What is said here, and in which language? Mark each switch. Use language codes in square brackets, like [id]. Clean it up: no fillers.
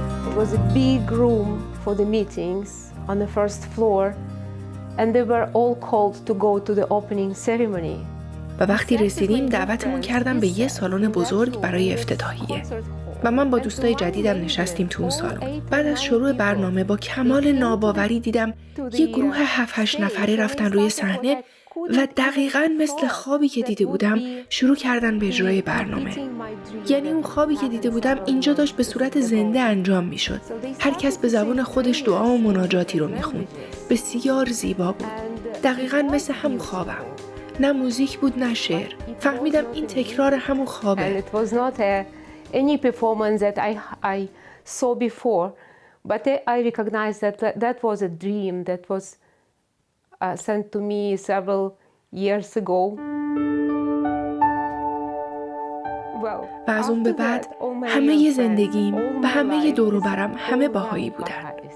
[en] It was a big room for the meetings on the first floor. And they were all called to go to the opening ceremony. [fa] و وقتی رسیدیم دعوتمون کردن به یه سالن بزرگ برای افتتاحیه و من با دوستای جدیدم نشستیم تو اون سالن. بعد از شروع برنامه با کمال ناباوری دیدم یه گروه 7-8 نفره رفتن روی صحنه و دقیقاً مثل خوابی که دیده بودم شروع کردن به اجرای برنامه. یعنی اون خوابی که دیده بودم اینجا داشت به صورت زنده انجام میشد. هر کس به زبان خودش دعا و مناجاتی رو میخوند. بسیار زیبا بود. دقیقاً مثل همون خوابم. نه موزیک بود نه شعر. فهمیدم این تکرار همون خوابه. [en] And it was not any performance that I saw before, but I recognized that was a dream that was sent to me several years ago. [fa] و از اون به بعد همه زندگیم و همه دور و برم همه بهایی بودن.